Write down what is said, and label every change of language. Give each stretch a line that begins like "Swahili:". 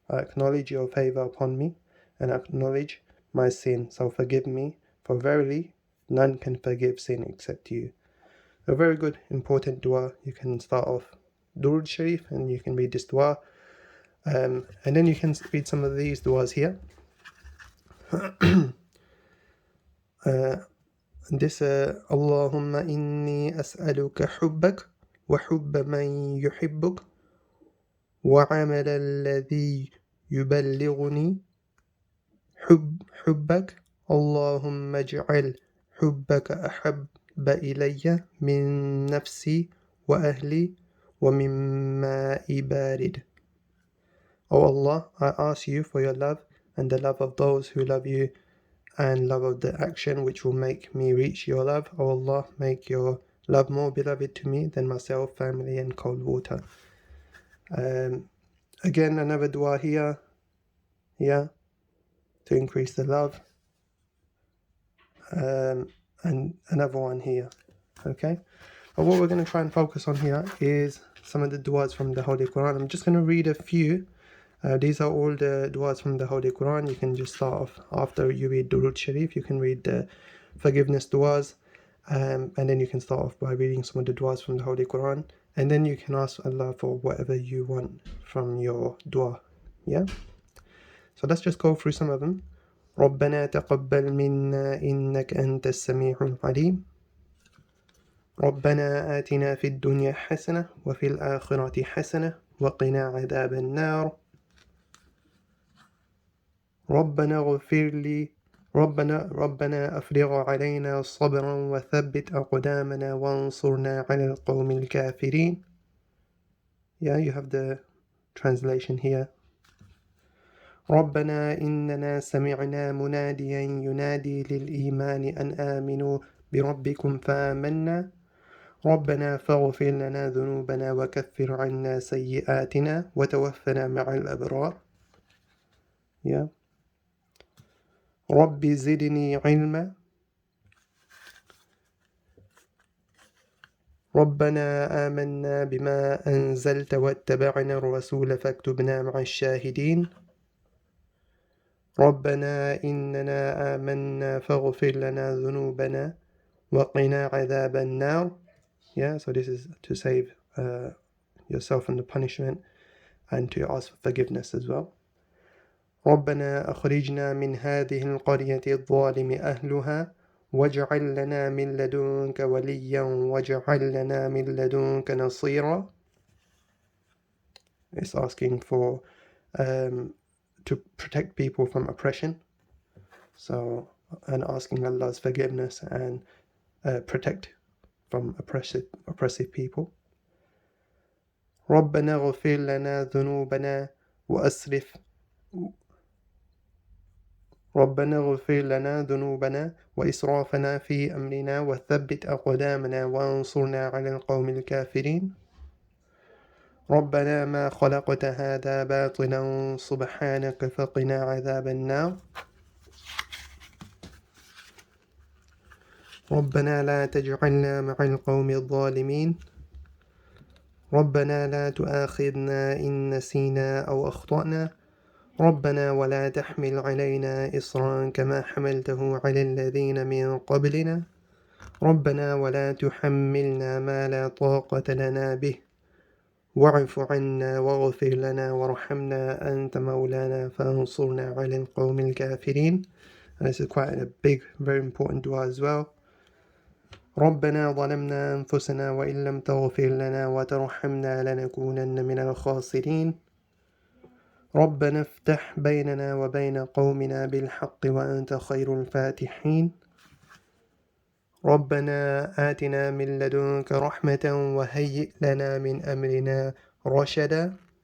English: I acknowledge your favor upon me and acknowledge my sin, so forgive me, for verily none can forgive sin except you. A very good, important dua. You can start off Durud Sharif and you can read this dua, and then you can read some of these duas here.
Arabic: This Allahumma inni as'aluka hubbak wa hubba man yuhibbuk وعمل الذي يبلغني حبك اللهم اجعل حبك أحب إلي من نفسي وأهلي ومن ماء بارد.
English: O Allah, I ask you for your love and the love of those who love you and love of the action which will make me reach your love. O Allah, make your love more beloved to me than myself, family and cold water. Again, another dua here, to increase the love, and another one here, okay? But what we're going to try and focus on here is some of the duas from the Holy Quran. I'm just going to read a few. These are all the duas from the Holy Quran. You can just start off after you read Durud Sharif. You can read the forgiveness duas, And then you can start off by reading some of the du'as from the Holy Quran, and then you can ask Allah for whatever you want from your dua. Yeah? So let's just go through some of them.
Arabic: ربنا تقبل منا إنك أنت السميع العليم. ربنا آتنا في الدنيا حسنة وفي الآخرة حسنة وقنا عذاب النار. ربنا اغفر لي ربنا أفرغ علينا صبرا وثبت أقدامنا وانصرنا على القوم الكافرين.
English: Yeah, you have the translation here.
Arabic: ربنا إننا سمعنا مناديا ينادي للإيمان أن آمنوا بربكم فآمنا. ربنا فاغفر لنا ذنوبنا وكفر عنا سيئاتنا وتوفنا مع الأبرار. Yeah. رب زدني علما. ربنا آمنا بما أنزلت واتبعنا الرسول فاكتبنا مع الشاهدين. ربنا إننا آمنا فاغفر لنا ذنوبنا وقنا عذاب النار.
English: Yeah, so this is to save yourself from the punishment and to ask for forgiveness as well.
Arabic: ربنا أخرجنا من هذه القرية الظالم أهلها واجعل لنا من لدنك وليا واجعل لنا من لدنك نصيرا.
English: It's asking for to protect people from oppression, so and asking Allah's forgiveness and protect from oppressive people.
Arabic: ربنا اغفر لنا ذنوبنا وأسرف ربنا اغفر لنا ذنوبنا وإسرافنا في أمرنا وثبت أقدامنا وانصرنا على القوم الكافرين. ربنا ما خلقت هذا باطلا سبحانك فقنا عذاب النار. ربنا لا تجعلنا مع القوم الظالمين. ربنا لا تؤاخذنا إن نسينا أو أخطأنا. ربنا ولا تحمل علينا إصرا كما حملته على الذين من قبلنا. ربنا ولا تحملنا ما لا طاقة لنا به واعف عنا واغفر لنا وارحمنا أنت مولانا فانصرنا على القوم الكافرين.
English: And this is quite a big, very important dua as well.
Arabic: ربنا ظلمنا أنفسنا وإن لم تغفر لنا وترحمنا لنكونن من الخاسرين. ربنا افتح بيننا وبين قومنا بالحق وأنت خير الفاتحين. ربنا آتنا من لدنك رحمة وهيئ لنا من أمرنا رشدا.